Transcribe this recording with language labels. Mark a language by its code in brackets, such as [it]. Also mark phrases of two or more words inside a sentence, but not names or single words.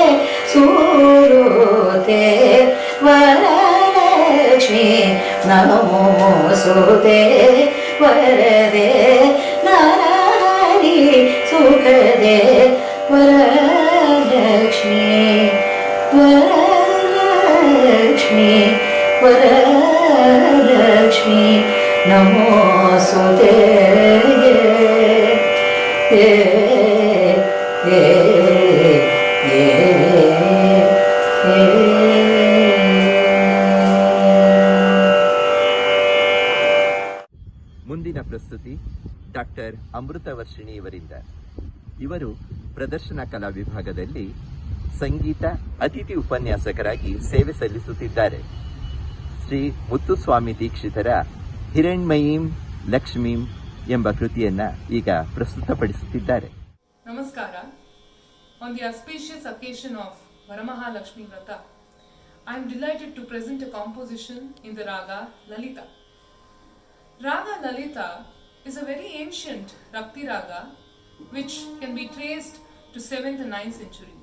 [sa] सुरोते वरलक्ष्मी नमोऽस्तुते वरदे नारायणी सुखदे वरलक्ष्मी वरलक्ष्मी वरलक्ष्मी नमोऽस्तुते [kn] ಮುಂದಿನ ಪ್ರಸ್ತುತಿ ಡಾಕ್ಟರ್ ಅಮೃತವರ್ಷಿಣಿ ಇವರಿಂದ. ಇವರು ಪ್ರದರ್ಶನ ಕಲಾ ವಿಭಾಗದಲ್ಲಿ ಸಂಗೀತ ಅತಿಥಿ ಉಪನ್ಯಾಸಕರಾಗಿ ಸೇವೆ ಸಲ್ಲಿಸುತ್ತಿದ್ದಾರೆ. ಶ್ರೀ ಮುತ್ತುಸ್ವಾಮಿ ದೀಕ್ಷಿತರ ಹಿರಣ್ಮಯೀಂ ಲಕ್ಷ್ಮೀಂ ಎಂಬ ಕೃತಿಯನ್ನ ಈಗ ಪ್ರಸ್ತುತಪಡಿಸುತ್ತಿದ್ದಾರೆ. Namaskara. [en] On the auspicious occasion of Varamahalakshmi Vrata, I am delighted to present a composition in the Raga Lalita. Raga Lalita is a very ancient Rakti Raga which can be traced to 7th and 9th centuries.